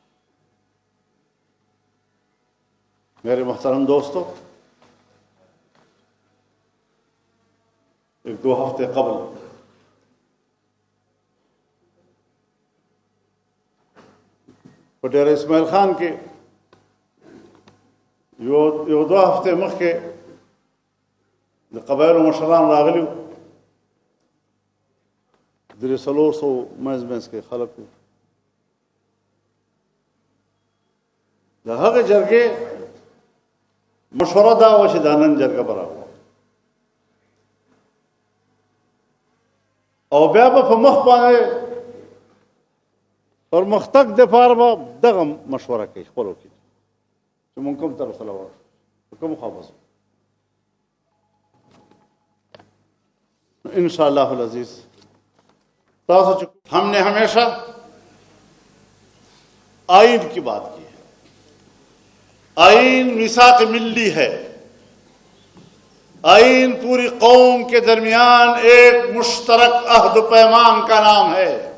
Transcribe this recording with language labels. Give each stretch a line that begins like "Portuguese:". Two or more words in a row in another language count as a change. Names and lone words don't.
Urdu: میرے محترم دوستو، ایک 2 ہفتے قبل پٹیل اسماعیل خان کے یو 2 ہفتے مخ کے
Pashto: قبائل و مشران راغلیو درې 400 منځ کې خلکو د هغه جرګې مشوره دا وه چې دا نن جرګه به راوړو او بیا به په مخ باندې پرمختګ دپاره به دغه مشوره کوي خپلو کې چې مونږ کوم طرف ته لاړ شو کوم خوا به ځو
Arabic: ان شاء الله العزیز۔
Urdu: ہم نے ہمیشہ آئین کی بات کی ہے، آئین میثاق ملی ہے، آئین پوری قوم کے درمیان ایک مشترک عہد و پیمان کا نام ہے۔